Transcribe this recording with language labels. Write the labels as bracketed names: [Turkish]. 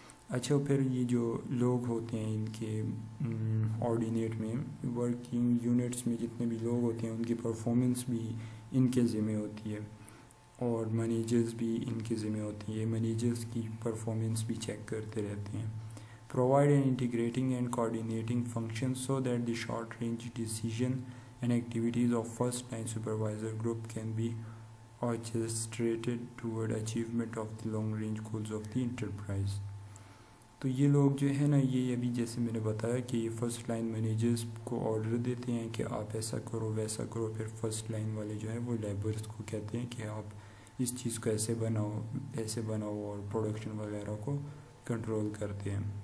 [Urdu] اچھا, پھر یہ جو لوگ ہوتے ہیں ان کے آرڈینیٹ میں ورکنگ یونٹس میں جتنے بھی لوگ ہوتے ہیں ان کی پرفارمنس بھی ان کے ذمہ ہوتی ہے, اور مینیجرز بھی ان کے ذمہ ہوتی ہے. مینیجرز کی پرفارمنس بھی چیک کرتے رہتے ہیں. [English] Provide an integrating and coordinating function so that the short-range decision and activities of first-line supervisor group can be orchestrated toward achievement of the long-range goals of the enterprise. [Urdu] تو یہ لوگ جو ہے نا, یہ ابھی جیسے میں نے بتایا کہ یہ فرسٹ لائن مینیجرز کو آرڈر دیتے ہیں کہ آپ ایسا کرو ویسا کرو. پھر فرسٹ لائن والے جو ہیں وہ لیبرز کو کہتے ہیں کہ آپ اس چیز کو ایسے بناؤ اور پروڈکشن وغیرہ کو کنٹرول کرتے ہیں.